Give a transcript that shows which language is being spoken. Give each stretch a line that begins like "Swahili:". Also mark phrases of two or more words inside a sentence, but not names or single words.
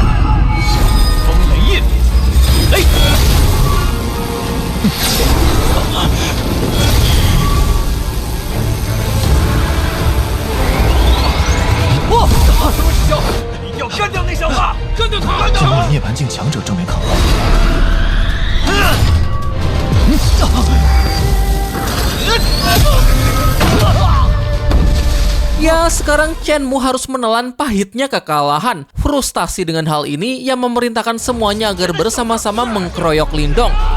Chinese: 风雷印，雷！哇！什么师兄，要干掉那小子！干掉他！将以涅槃境强者正面抗衡。
Indonesian: Ya, sekarang Shenmu harus menelan pahitnya kekalahan. Frustasi dengan hal ini, ia memerintahkan semuanya agar bersama-sama mengkeroyok Lindong.